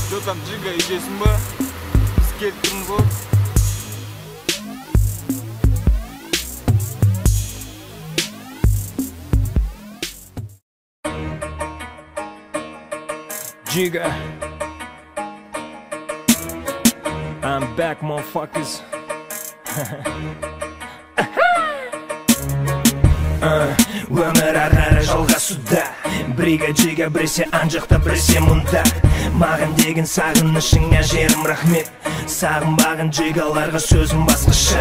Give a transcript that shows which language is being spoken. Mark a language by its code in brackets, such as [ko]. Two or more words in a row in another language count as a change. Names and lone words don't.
[kk] айтсам, Джига үйдесің ба? Біз келіп тұрмыз ғой. [en] Giga, I'm back, motherfuckers. [kk] Өмір ары жалғасуда. Брига Джига біресе анжақта біресе мұнда. Маған деген сағынышыңа жерім рахмет. Сағынбаған Джигаларға сөзім басқаша.